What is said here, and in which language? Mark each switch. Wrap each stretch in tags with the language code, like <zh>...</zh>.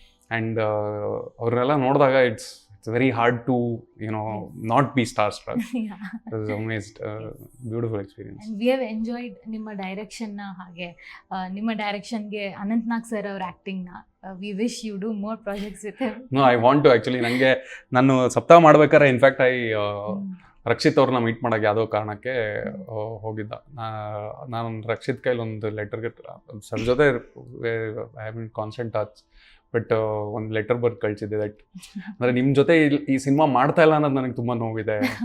<en>and</en> <kn>ಅವ್ರನ್ನೆಲ್ಲ ನೋಡಿದಾಗ</kn> <en>It's very hard to not be starstruck. I was amazed. Beautiful experience. And we have enjoyed</en> <kn>ನಿಮ್ಮ direction ನ, ಹಾಗೆ ನಿಮ್ಮ ಡೈರೆಕ್ಷನ್ ಗೆ ಅನಂತ್ ನಾಗ್ ಸರ್ ಅವರ ಆಕ್ಟಿಂಗ್ ನ.</kn> <en>we wish you do more projects with him. No, I want to actually.</en> <kn>ನನಗೆ ನಾನು ಸಪ್ತಾಹ ಮಾಡ್ಬೇಕಾದ್ರೆ ಇನ್ಫ್ಯಾಕ್ಟ್ ರಕ್ಷಿತ್ ಅವ್ರನ್ನ ಮೀಟ್ ಮಾಡೋಕ್ಕೆ ಯಾವುದೋ ಕಾರಣಕ್ಕೆ ಹೋಗಿದ್ದ. ನಾನು ರಕ್ಷಿತ್ ಕೈಲಿ ಒಂದು ಲೆಟರ್ಗೆ ಸರ್ ಜೊತೆ</kn> <en>I have been constant touch.</en> <kn>But ಒಂದು ಲೆಟರ್ ಬರ್ದು ಕಳಿಸಿದ್ದೆ ದಟ್ ಅಂದರೆ ನಿಮ್ಮ ಜೊತೆ ಈ ಸಿನಿಮಾ ಮಾಡ್ತಾ ಇಲ್ಲ ಅನ್ನೋದು ನನಗೆ ತುಂಬ ನೋವಿದೆ.</kn>